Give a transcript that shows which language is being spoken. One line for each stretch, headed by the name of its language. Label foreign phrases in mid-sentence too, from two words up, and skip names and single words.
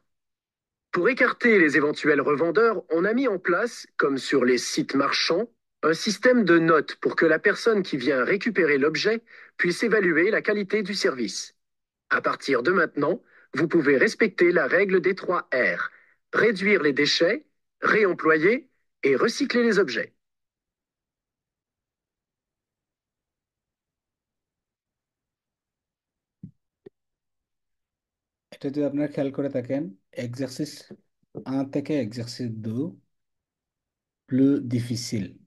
French: Pour écarter les éventuels revendeurs, on a mis en place, comme sur les sites marchands, un système de notes pour que la personne qui vient récupérer l'objet puisse évaluer la qualité du service. À partir de maintenant, vous pouvez respecter la règle des 3 R. Réduire les déchets, réemployer et recycler les objets.
Bangla: এটা যদি আপনারা খেয়াল করে থাকেন, এক্সারসাইজ 1 থেকে এক্সারসাইজ 2
French: plus difficile.